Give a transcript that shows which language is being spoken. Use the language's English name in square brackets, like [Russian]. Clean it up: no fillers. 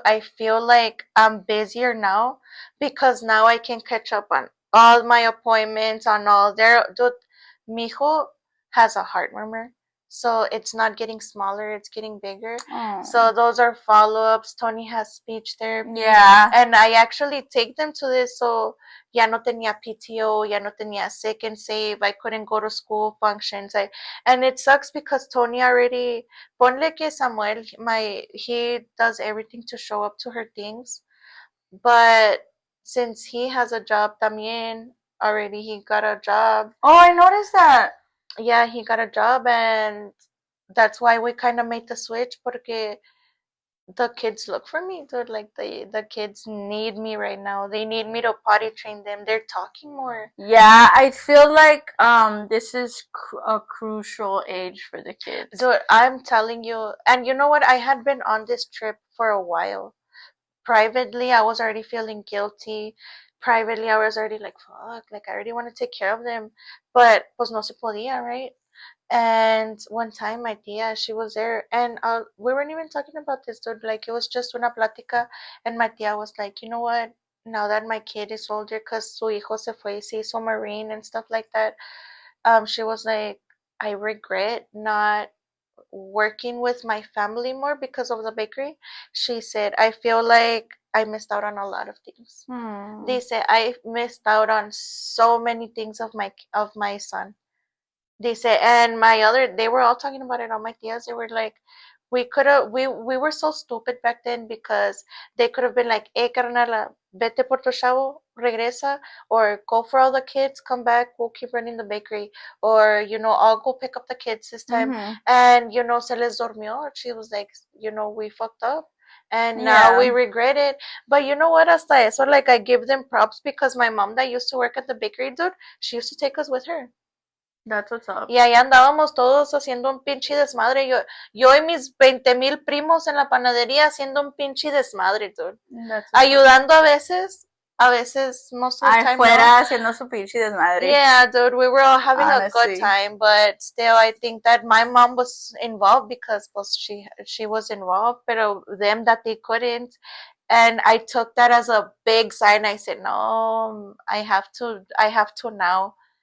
[English] I feel like I'm busier now because now I can catch up on all my appointments, on all their, dude. Mijo has a heart murmur, so it's not getting smaller, it's getting bigger. So Oh. those are follow-ups. Tony has speech therapy, Yeah. and I actually take them to this. [Spanish] So ya no tenía PTO, ya no tenía [English] sick and save. I couldn't go to school functions. And it sucks because Tony already [Spanish] ponle que [English] Samuel, he does everything to show up to her things, but since he has a job también already, he got a job. Oh, I noticed that. Yeah, he got a job, and that's why we kind of made the switch porque the kids look for me, dude. Like the kids need me right now. They need me to potty train them. They're talking more. Yeah, I feel like this is a crucial age for the kids. Dude, I'm telling you. And you know what? I had been on this trip for a while. Privately, I was already feeling guilty. Privately, I was already like, fuck, like I already want to take care of them. [Spanish] But pues no se podía, right? [English] And one time, my tia, she was there, and we weren't even talking about this, dude. Like, it was just [Spanish] una plática, [English] and my tia was like, you know what? Now that my kid is older, because [Spanish] su hijo se fue, se hizo Marine [English] and stuff like that, she was like, I regret not working with my family more because of the bakery. She said, I feel like I missed out on a lot of things. They said I missed out on so many things of my son. They said, and they were all talking about it on my tias. They were like, we were so stupid back then because they could have been like, hey, [Spanish] carnala, vete por tu chavo, regresa, [English] or go for all the kids, come back, we'll keep running the bakery, or, I'll go pick up the kids this time. Mm-hmm. [Spanish] And, se les durmió. [English] She was like, we fucked up. And now we Yeah, regret it. But you know what? [Spanish] Hasta eso, [English] like, I give them props because my mom that used to work at the bakery, dude, she used to take us with her. that's what's up. [Spanish] Y ahí andábamos todos haciendo un pinche desmadre. Yo y mis 20,000 primos en la panadería haciendo un pinche desmadre, dude. [English] That's what's up. [Spanish] Ayudando a veces, [English] most of the time, [Spanish] Afuera no. haciendo su pinche desmadre. [English] Yeah, dude, we were all having a good Honestly. time, but still, I think that my mom was involved because well, she was involved, pero them that they couldn't. And I took that as a big sign. I said, no, I have to now.